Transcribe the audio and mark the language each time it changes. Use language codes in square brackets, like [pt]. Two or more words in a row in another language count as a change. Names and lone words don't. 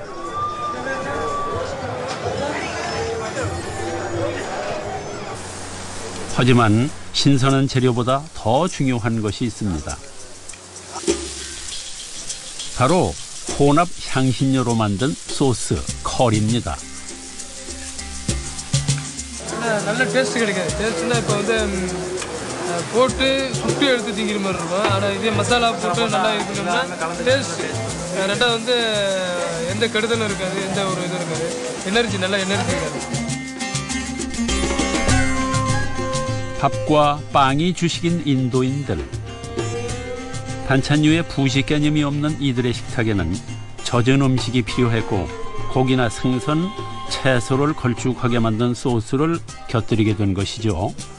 [ko] 하지만 신선한 재료보다 더 중요한 것이 있습니다. 바로 혼합 향신료로 만든 소스, 커리입니다. [ta] நல்ல டேஸ்ட் கிடைக்காது. டேஸ்ட்னா இப்போ வந்து போட்டு சுட்டு எடுத்து திங்கிற மாதிரி இருக்கும். ஆனால் இதே மசாலா போட்டு நல்லா இருக்கணும்னா டேஸ்ட். ரெண்டாவது வந்து எந்த கெடுதலும் இருக்காது, எந்த ஒரு இதுவும் இருக்காது. எனர்ஜி, நல்ல எனர்ஜி இருக்காது. [ko] 밥과 빵이 주식인 인도인들. 반찬류에 부식 개념이 없는 이들의 식탁에는 젖은 음식이 필요했고 고기나 생선, 채소를 걸쭉하게 만든 소스를 곁들이게 된 것이죠.